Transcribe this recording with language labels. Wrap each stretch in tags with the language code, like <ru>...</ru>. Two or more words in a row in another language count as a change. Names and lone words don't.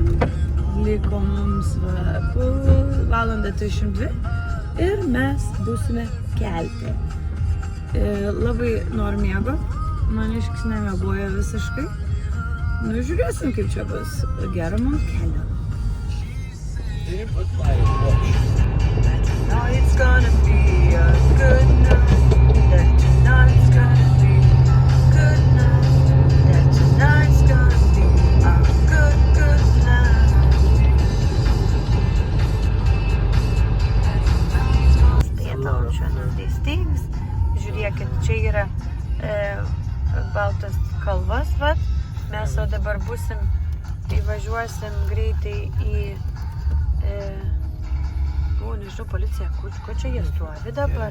<lt>Liko mums valandą 32 ir mes būsime kelte. Labai noriu miego. Maniškis nemiegoja visiškai. Nu, žiūrėsim, kaip čia bus. Gero mums kelio.</lt> <en>Now it's gonna be a good night. That tonight's gonna be a good night. That tonight's gonna be a good night. Pietaučio nuteistings.</en> <lt>Žiūrėkit, čia yra baltas kalvas, vat. Mes o dabar būsim, įvažiuosim greitai į nežinau, policija, ko čia jie stovi dabar?</lt>